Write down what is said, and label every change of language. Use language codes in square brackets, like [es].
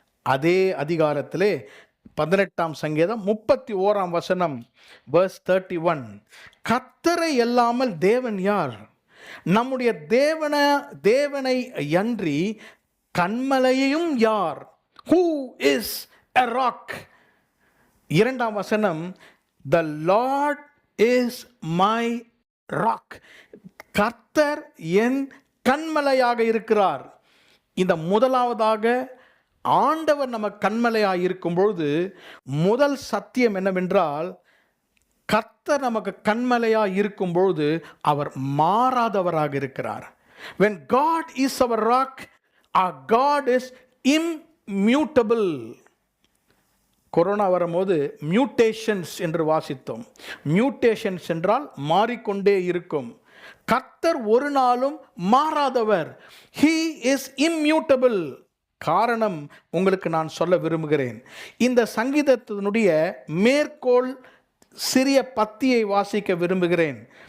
[ta] அதே அதிகாரத்திலே 18ஆம் சங்கீதம் 31ஆம் வசனம் verse 31. கர்த்தரை அல்லாமல் தேவன் யார்? நம்முடைய தேவனை அன்றி கன்மலையையும் யார்? [en] Who is a rock? [ta] 2ஆம் வசனம், [en] the Lord is my rock. [ta] கர்த்தர் என் கன்மலையாக இருக்கிறார். இந்த முதலாவதாக ஆண்டவர் நம்ம கன்மலையாக இருக்கும் பொழுது முதல் சத்தியம் என்னவென்றால், கர்த்தர் நமக்கு கன்மலையாக இருக்கும் பொழுது அவர் மாறாதவராக இருக்கிறார். [en] When God is our rock, our God is immutable. [ta] Corona வரும்போது மியூட்டேஷன்ஸ் என்று வாசித்தோம். மியூட்டேஷன்ஸ் என்றால் மாறிக்கொண்டே இருக்கும். கர்த்தர் ஒரு நாளும் மாறாதவர். [en] He is immutable. [ta] காரணம் உங்களுக்கு நான் சொல்ல விரும்புகிறேன். இந்த சங்கீதத்தினுடைய மேற்கோள் சிறிய பத்தியை வாசிக்க விரும்புகிறேன்.